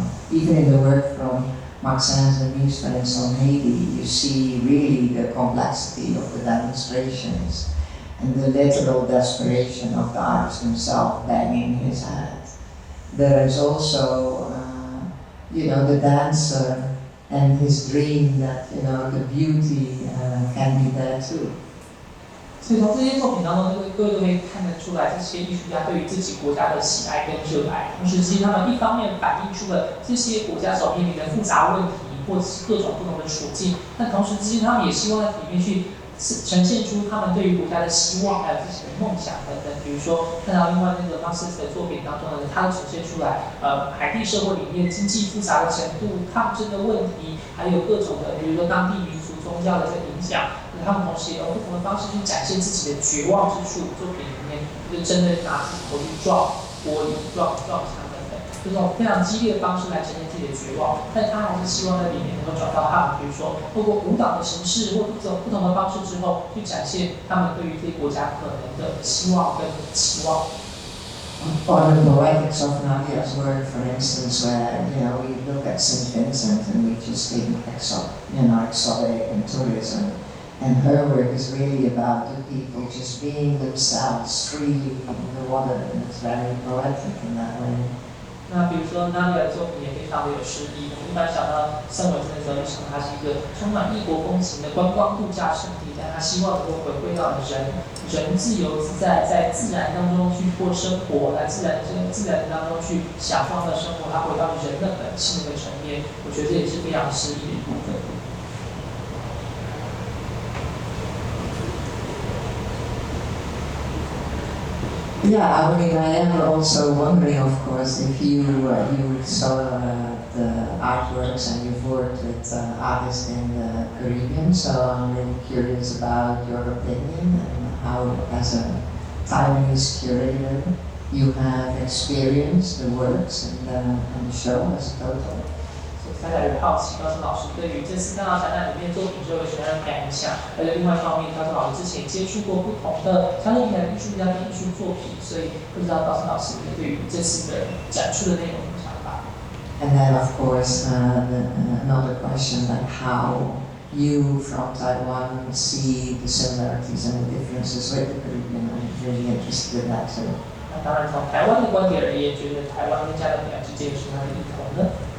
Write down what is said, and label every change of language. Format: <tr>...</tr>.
<en>Even in the work from Maksaens Denis, for instance, on Haiti, you see really the complexity of the demonstrations and the literal desperation of the artist himself banging his head. There is also, the dancer and his dream that, the beauty can be there too.</en> <zh>所以从这些作品当中，各位都可以看得出来，这些艺术家对于自己国家的喜爱跟热爱。同时，其实他们一方面反映出了这些国家所面临的复杂问题，或者是各种不同的处境，但同时之间，他们也希望在里面去呈现出他们对于国家的希望，还有自己的梦想等等。比如说，看到另外那个 Maksaens 的作品当中呢，它呈现出来，海地社会里面经济复杂的程度、抗争的问题，还有各种的，比如说当地民族宗教的这个影响。他们同时也用不同的方式去展现自己的绝望之处。作品里面就真的拿自己头去撞玻璃、撞墙等等，这种非常激烈的方式来呈现自己的绝望。但他还是希望在里面能够找到他们，比如说透过舞蹈的形式或这种不同的方式之后，去展现他们对于这个国家可能的希望跟期望。</zh> <en>Or the poetics of Nadia's work, for instance, where we look at St. Vincent and we just think exotic and tourism. And her work is really about the people just being themselves freely in the water, and it's very poetic in that way.</en> <zh>那比如说 Nadia 的作品也非常的有诗意。我们一般想到圣维森的时候，就想到它是一个充满异国风情的观光度假胜地，但他希望能够回归到人自由自在，在自然当中去过生活，在自然当中去享受他的生活，他回到人的本性的层面。我觉得这也是非常诗意的一部分。</zh> <en>Yeah, I am also wondering, of course, if you saw the artworks and you've worked with artists in the Caribbean, so I'm really curious about your opinion and how, as a Taiwanese curator, you have experienced the works and the show as a total.</en> <zh>大家有好奇，高森老师对于这次看到展览里面作品之后有什么样的感想？而且另外一方面，高森老师之前接触过不同的加勒比海的艺术家跟艺术作品，所以不知道高森老师对于这次的展出的内容有什么想法？</zh> <en>And then, of course, another question like how you from Taiwan see the similarities and the differences with the Caribbean. I'm really interested in that too.</en> <zh>那当然，从台湾的观点而言，觉得台湾跟加勒比海之间有什么样的异同呢？</zh>